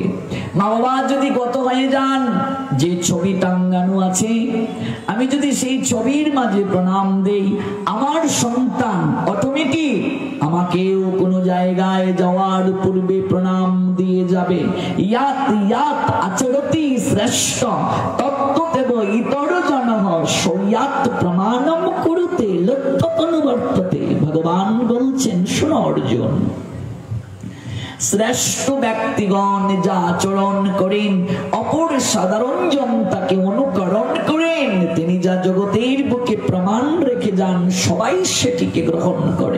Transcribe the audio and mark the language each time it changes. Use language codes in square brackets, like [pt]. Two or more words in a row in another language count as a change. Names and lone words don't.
[bn] মা বাবা যদি গত হয়ে যান, যে ছবি টাঙ্গানো আছে, আমি যদি সেই ছবির মাঝে প্রণাম দেই, আমার সন্তান অটোমেটিক আমাকেও কোনো জায়গায় যাওয়ার পূর্বে প্রণাম দিয়ে যাবে। [sa] ইয়াত ইয়াত আচরতি শ্রেষ্ঠ তত্ত্বদেব ইতর জনঃ সয়াত প্রমাণম কুরুতে লক্ষ্যনুবর্ততে। [bn] ভগবান বলছেন, শোনো অর্জুন, শ্রেষ্ঠ ব্যক্তিগণ যা আচরণ করেন অপর সাধারণ জন তাকে অনুকরণ করেন। তিনি যা জগতের বুকে প্রমাণ রেখে যান সবাই সেটিকে গ্রহণ করে।